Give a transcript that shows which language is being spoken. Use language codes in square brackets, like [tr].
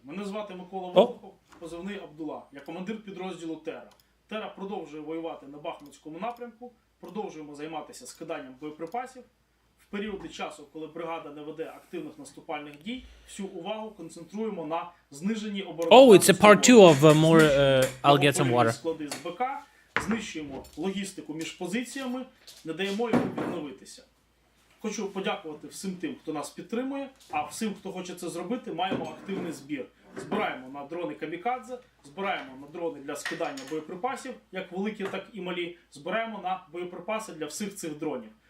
[uk] Мене звати Микола Волков, позивний Абдула. Я командир підрозділу Тера. Тера продовжує воювати на Бахмутському напрямку, продовжуємо займатися скиданням боєприпасів. В періоди часу, коли бригада не веде активних наступальних дій, всю увагу концентруємо на зниженні оборони. [en] Oh, it's a part 2 of more, I'll get some water. [uk] Склади з БК, знищуємо логістику між позиціями, не даємо їм відновитися. Хочу подякувати всім тим, хто нас підтримує, а всім, хто хоче це зробити, маємо активний збір. Збираємо на дрони камікадзе, збираємо на дрони для скидання боєприпасів, як великі, так і малі, збираємо на боєприпаси для всіх цих дронів.